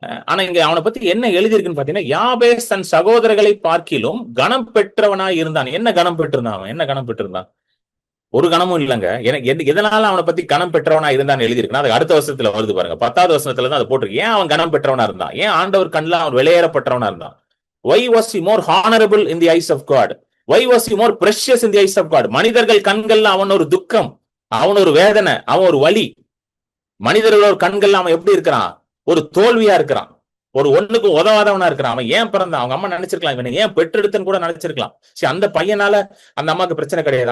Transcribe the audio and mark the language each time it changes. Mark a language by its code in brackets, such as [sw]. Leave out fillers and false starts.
[ta] ஆனா இங்க அவனை பத்தி என்ன எழுதியிருக்குன்னு பாத்தீங்கன்னா, யாபேஸ் தன் சகோதரர்களை பார்க்கிலும் கனம் பெற்றவனா இருந்தான். என்ன கனம் பெற்றிருந்தான் அவன்? என்ன கனம் பெற்றிருந்தான்? ஒரு கணமும் இல்லைங்க. எனக்கு எதனால அவனை பத்தி கணம் பெற்றவனா இருந்தான்னு எழுதியிருக்குன்னா, அது அடுத்த வருஷத்துல வருது பாருங்க. 10வது வசனத்துல தான் அது போட்டிருக்கு. ஏன் அவன் கணம் பெற்றவனா இருந்தான்? ஏன் ஆண்டவர் கண்ணில் அவன் வெளியேறப்பட்டவனா இருந்தான்? [en] Why was he more honorable in the eyes of God? Why was he more precious in the eyes of God? [ta] மனிதர்கள் கண்கள்ல அவன் ஒரு துக்கம், அவன் ஒரு வேதனை, அவன் ஒரு வலி. மனிதர்களோட கண்கள்ல அவன் எப்படி இருக்கிறான்? ஒரு தோல்வியா இருக்கிறான், ஒரு ஒண்ணுக்கு உதவாதவனா இருக்கிறான். அவன் ஏன் பிறந்தான்? அவங்க அம்மா நினைச்சிருக்கலாம் இவனை ஏன் பெற்றெடுத்துன்னு கூட நினைச்சிருக்கலாம். சரி, அந்த பையனால அந்த அம்மாவுக்கு பிரச்சனை கிடையாது.